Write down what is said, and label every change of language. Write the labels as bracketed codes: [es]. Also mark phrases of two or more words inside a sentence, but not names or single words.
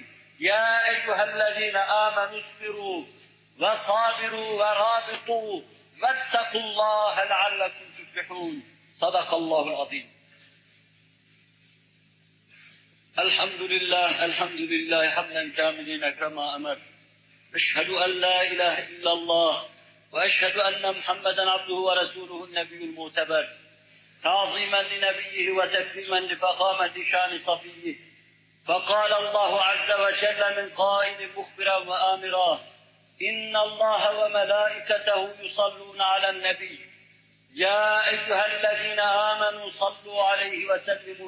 [ar] يا أيها الذين آمنوا اصبروا وصابروا ورابطوا واتقوا الله لعلكم تفلحون. صدق الله العظيم. الحمد لله حمدا كاملين كما أمر. أشهد أن لا إله إلا الله وأشهد أن محمدا عبده ورسوله النبي المعتبر. تعظيما لنبيه وتكريما لفخامة شان صفيه فقال الله عز وجل من قائل مخبرا وآمرا إن الله وملائكته يصلون على النبي يا أيها الذين آمنوا صلوا عليه وسلموا